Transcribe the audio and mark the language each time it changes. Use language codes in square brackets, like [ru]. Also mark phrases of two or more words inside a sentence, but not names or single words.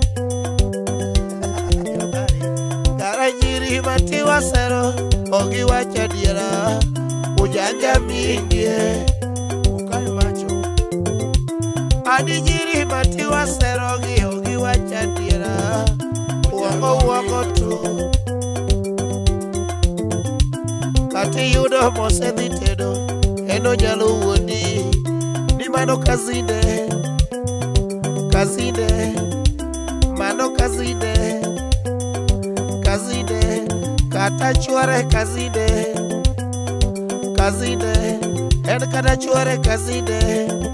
[luo] Kara nyiri mati wasero, ogi wacha diera, ujanja mingie. [sw] Ukai macho. [luo] Adi nyiri mati wasero, ogi wacha diera, [sw] uongo tu. [luo] Kati yudo mose dhitedo, eno nyalo wuondi, ni mano kazinde. Mano kazinde. Kata chuore kazinde. En kata chuore kazinde.